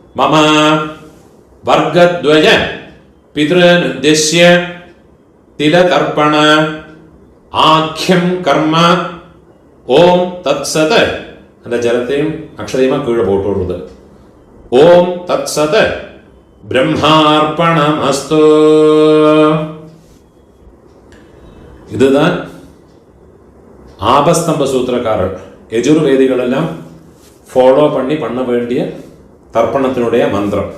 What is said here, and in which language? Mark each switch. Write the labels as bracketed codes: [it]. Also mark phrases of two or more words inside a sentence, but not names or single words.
[sa] मम वर्गद्वय पितॄनुद्दिश्य तिलतर्पण आख्यं कर्म ओम तत्सत [ta] அந்த ஜலத்தையும் அக்ஷதையுமா கீழே போட்டு விடுறது. [sa] ओम् तत्सत् ब्रह्मार्पणमस्तु. [ta] இதுதான் ஆபஸ்தம்ப சூத்திரக்காரர் யஜுர்வேதிகள் எல்லாம் ஃபாலோ பண்ண வேண்டிய தர்ப்பணத்தினுடைய மந்திரம்.